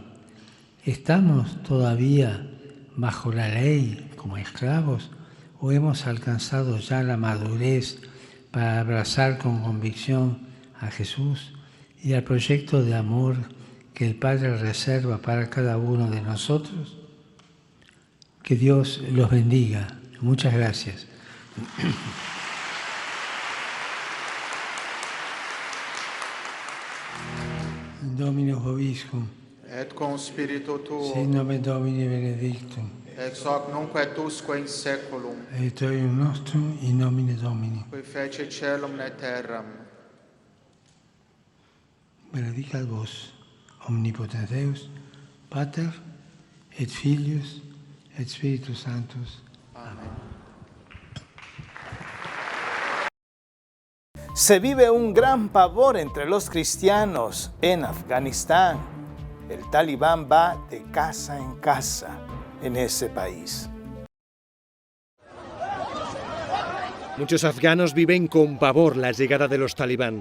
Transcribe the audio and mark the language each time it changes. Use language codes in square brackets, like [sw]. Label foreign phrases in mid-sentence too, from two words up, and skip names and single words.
[es] ¿Estamos todavía bajo la ley como esclavos o hemos alcanzado ya la madurez para abrazar con convicción a Jesús y al proyecto de amor que el Padre reserva para cada uno de nosotros? Que Dios los bendiga. Muchas gracias. [la] Dominus vobiscum. Et con spiritu tuo. Sit nomen Domini benedictum. Ex hoc nunc et usque in saeculum. Aiutorium nostrum in nomine Domini. Qui fece caelum et terram. Benedicat vos, omnipotens Deus, Pater, et Filius, et Spiritus Sanctus. [es] Amén. Se vive un gran pavor entre los cristianos en Afganistán. El talibán va de casa en casa en ese país. Muchos afganos viven con pavor la llegada de los talibán.